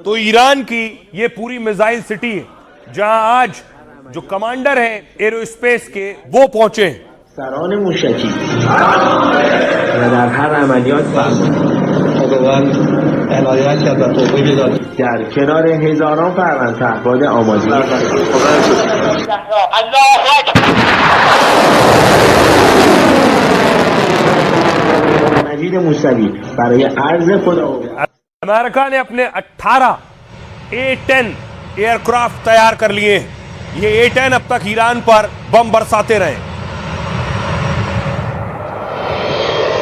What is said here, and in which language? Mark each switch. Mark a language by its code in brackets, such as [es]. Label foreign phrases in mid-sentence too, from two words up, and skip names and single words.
[hi] तो ईरान की ये पूरी मिसाइल सिटी है जहां आज जो कमांडर हैं एरोस्पेस के वो पहुंचे हैं। [fa] سران موشکی و در هر عملیات خداوند عنایت کرد و توفیق داد. در کنار هزاران فروند پهپاد آماده مجید موسوی برای عرض خدا. [hi] अमेरिका ने अपने 18 A-10 एयरक्राफ्ट तैयार कर लिए हैं। ये A-10 अब तक ईरान पर बम बरसाते रहे।